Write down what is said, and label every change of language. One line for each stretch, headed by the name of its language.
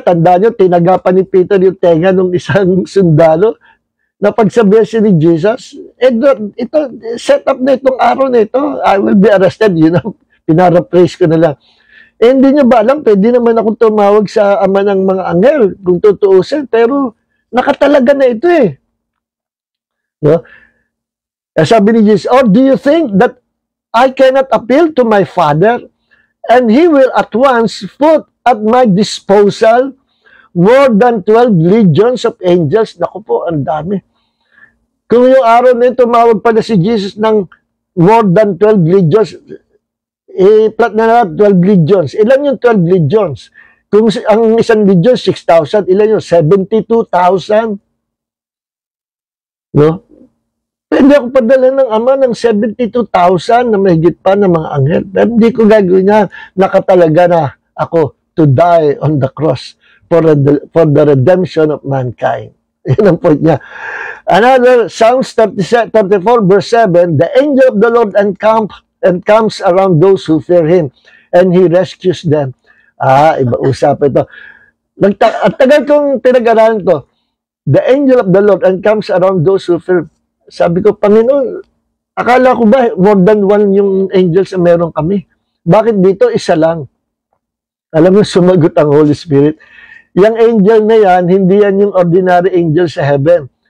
Filipino: Tandaan nyo, tinagapan ni Peter yung tenga ng isang sundalo na pagsabihan siya ni Jesus, ito, set up na itong araw na ito,
English: I will be arrested. You know,
Filipino: pinarapraise ko na lang. Hindi nyo ba alam, pwede naman akong tumawag sa Ama ng mga anghel kung tutuusin, pero nakatalaga na ito eh. No? Sabi ni Jesus,
English: or do you think that I cannot appeal to my Father and He will at once put at my disposal more than 12 legions of angels?
Filipino: Naku po, ang dami. Kung yung araw na ito, tumawag pala si Jesus ng
English: more than 12 legions,
Filipino: i-plot na natin 12 legions. Ilan yung 12 legions? Kung ang isang legion, 6,000, ilan yung 72,000? No? Pwede ako padala ng Ama ng 72,000 na mahigit pa ng mga anghel. Pero hindi ko gagawin yan. Nakatalaga na ako
English: to die on the cross for the redemption of mankind.
Filipino: Yan ang point niya.
English: Another, Psalms 34 verse 7, the angel of the Lord encamps around those who fear Him, and He rescues them.
Filipino: Iba usap ito. At tagal kong pinag-aralan ito.
English: The angel of the Lord encamps around those who fear.
Filipino: Sabi ko, Panginoon, akala ko ba
English: more than one
Filipino: yung angels na meron kami? Bakit dito isa lang? Alam mo, sumagot ang Holy Spirit. Yung angel na yan, hindi yan yung ordinary angel sa heaven.